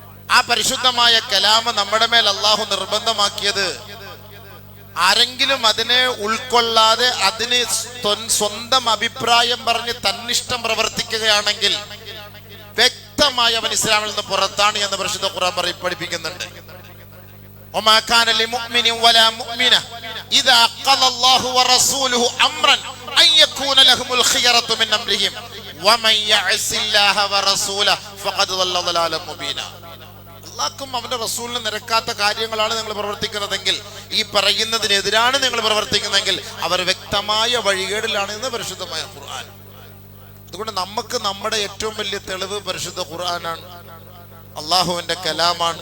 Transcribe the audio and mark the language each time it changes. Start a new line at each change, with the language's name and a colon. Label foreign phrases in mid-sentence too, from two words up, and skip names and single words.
Malayalam: ആ പരിശുദ്ധമായ കലാം നമ്മുടെ മേൽ അള്ളാഹു നിർബന്ധമാക്കിയത് ആരെങ്കിലും അതിനെ ഉൾക്കൊള്ളാതെ അതിന് സ്വന്തം അഭിപ്രായം പറഞ്ഞ് തന്നിഷ്ടം പ്രവർത്തിക്കുകയാണെങ്കിൽ വ്യക്തമായി അവൻ ഇസ്ലാമിൽ നിന്ന് പുറത്താണ് എന്ന് പരിശുദ്ധ ഖുർആൻ പഠിപ്പിക്കുന്നുണ്ട്.
Arabic: وما كان لمؤمن ولا مؤمنة إذا قضى الله ورسوله أمرا أن يكون لهم الخيرة من أمرهم ومن يعص الله ورسوله فقد ضل ضلالا مبينا.
Malayalam: അല്ലാഹുക്കും അവന്റെ റസൂലിന് നിരക്കാത്ത കാര്യങ്ങളാണ് നിങ്ങൾ പ്രവർത്തിക്കുന്നതെങ്കിൽ, ഈ പറയുന്നതിനെതിരാണ് നിങ്ങൾ പ്രവർത്തിക്കുന്നതെങ്കിൽ അവർ വ്യക്തമായ വഴികേടിലാണ് എന്ന് പരിശുദ്ധമായ ഖുർആൻ. അതുകൊണ്ട് നമുക്ക് നമ്മുടെ ഏറ്റവും വലിയ തെളിവ് പരിശുദ്ധ ഖുർആനാണ്, അള്ളാഹുവിന്റെ കലാമാണ്.